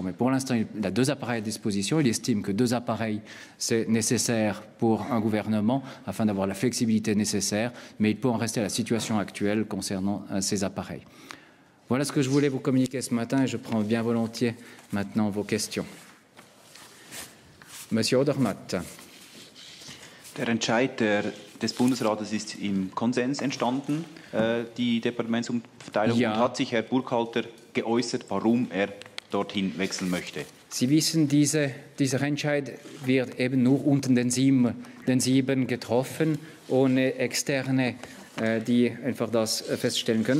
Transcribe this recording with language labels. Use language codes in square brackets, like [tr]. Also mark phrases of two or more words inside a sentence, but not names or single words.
[fr] Mais pour l'instant, il a 2 appareils à disposition. Il estime que 2 appareils, c'est nécessaire pour un gouvernement afin d'avoir la flexibilité nécessaire, mais il peut en rester à la situation actuelle concernant ces appareils. Voilà ce que je voulais vous communiquer ce matin et je prends bien volontiers maintenant vos questions. Monsieur Odermatt. [de] Der Entscheid des Bundesrates ist im Konsens entstanden, die Departementsumverteilung. Ja. Und hat sich Herr Burkhalter geäußert, warum er dorthin wechseln möchte? Sie wissen, dieser Entscheid wird eben nur unter den sieben getroffen, ohne externe die einfach das feststellen können.